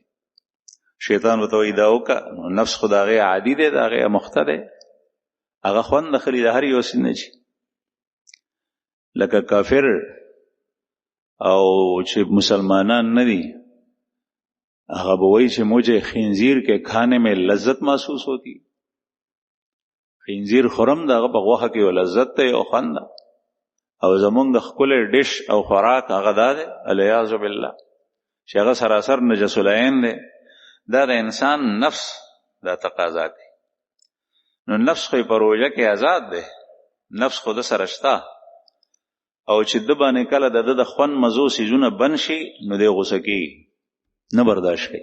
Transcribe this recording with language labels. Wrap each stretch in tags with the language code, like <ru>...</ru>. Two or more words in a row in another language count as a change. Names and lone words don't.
<ps>شیطان ورته وایي دا وکړه، نو نفس خو د هغې عادي دی، د هغې اموخته دی، هغه خوند اخلي د هر یو څه نه. چې لکه کافر او چې مسلمانان نه دي، هغه به وایي چې</ps> <ur>مجھے خنزیر کے کھانے میں لذت محسوس ہوتی.</ur> <ps>خنزیر خورم د هغه په غوښه کې یو لذت دی، یو خوند ده. او زمونږ د ښکلی ډش او خوراک هغه دا دی</ps> <ar>الیاذ بالله</ar> <ps>چې هغه سراسر</ps> <ar>نجس العین</ar> <ps>دی. دا د انسان نفس دا تقاضا کوي. نو نفس خو په روژه کې آزاد دی، نفس خو د سره شته، او چې د باندې کله د د خوند مزو سیزونه بند شي نو دی غوسه کېږي، نه برداشت کوي.</ps>